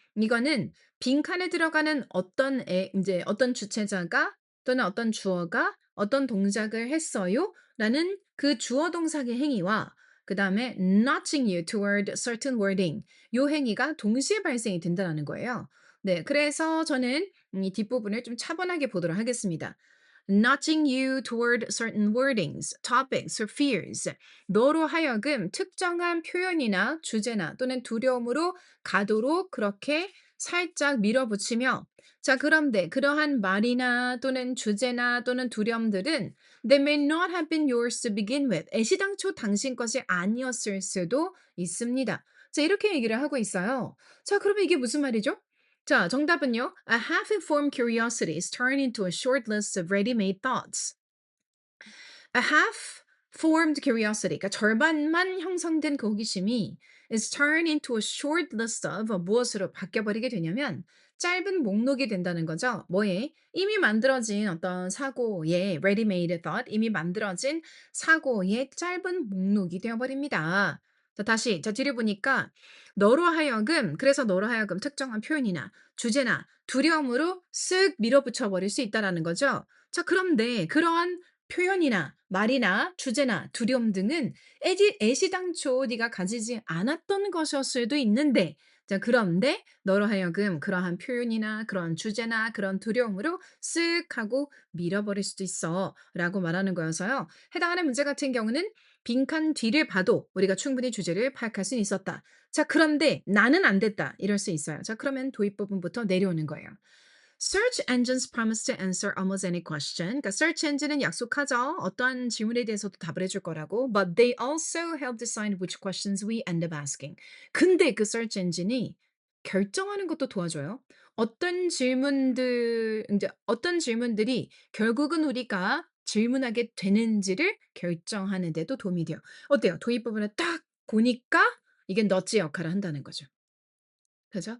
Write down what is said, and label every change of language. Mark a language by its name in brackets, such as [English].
[Korean] 이거는 빈칸에 들어가는 어떤 인제 어떤 주체자가 또는 어떤 주어가 어떤 동작을 했어요라는 그 주어 동작의 행위와 그다음에 [English] nudging you toward certain wording [Korean] 요 행위가 동시에 발생이 된다라는 거예요. 네. 그래서 저는 이 뒷부분을 좀 차분하게 보도록 하겠습니다. [English] nudging you toward certain wordings, topics, or fears. [Korean] 너로 하여금 특정한 표현이나 주제나 또는 두려움으로 가도록 그렇게 살짝 밀어붙이며 자 그런데 그러한 말이나 또는 주제나 또는 두려움들은 [English] they may not have been yours to begin with. [Korean] 애시당초 당신 것이 아니었을 수도 있습니다. 자 이렇게 얘기를 하고 있어요. 자 그러면 이게 무슨 말이죠? 자, 정답은요. [English] A half-informed curiosity is turned into a short list of ready-made thoughts. A half-formed curiosity, [Korean] 그러니까 절반만 형성된 그 호기심이 [English] is turned into a short list of [Korean] 무엇으로 바뀌어버리게 되냐면 짧은 목록이 된다는 거죠. 뭐에? 이미 만들어진 어떤 사고의 ready-made thought, 이미 만들어진 사고의 짧은 목록이 되어버립니다. 자, 다시, 자, 뒤를 보니까 너로 하여금, 그래서 너로 하여금 특정한 표현이나 주제나 두려움으로 쓱 밀어붙여 버릴 수 있다라는 거죠. 자, 그런데 그러한 표현이나 말이나 주제나 두려움 등은 애시당초 네가 가지지 않았던 것일 수도 있는데 자 그런데 너로 하여금 그러한 표현이나 그런 주제나 그런 두려움으로 쓱 하고 밀어버릴 수도 있어라고 말하는 거여서요. 해당하는 문제 같은 경우는 빈칸 뒤를 봐도 우리가 충분히 주제를 파악할 수 있었다. 자 그런데 나는 안 됐다. 이럴 수 있어요. 자 그러면 도입 부분부터 내려오는 거예요. [English] Search engines promise to answer almost any question. [Korean] 그러니까 search engine은 약속하죠. 어떠한 질문에 대해서도 답을 해줄 거라고. [English] But they also help decide which questions we end up asking. [Korean] 근데 그 search engine이 결정하는 것도 도와줘요. 어떤 질문들, 이제 어떤 질문들이 결국은 우리가 질문하게 되는지를 결정하는 데도 도움이 돼요. 어때요? 도입 부분을 딱 보니까 이게 너지 역할을 한다는 거죠. 그죠?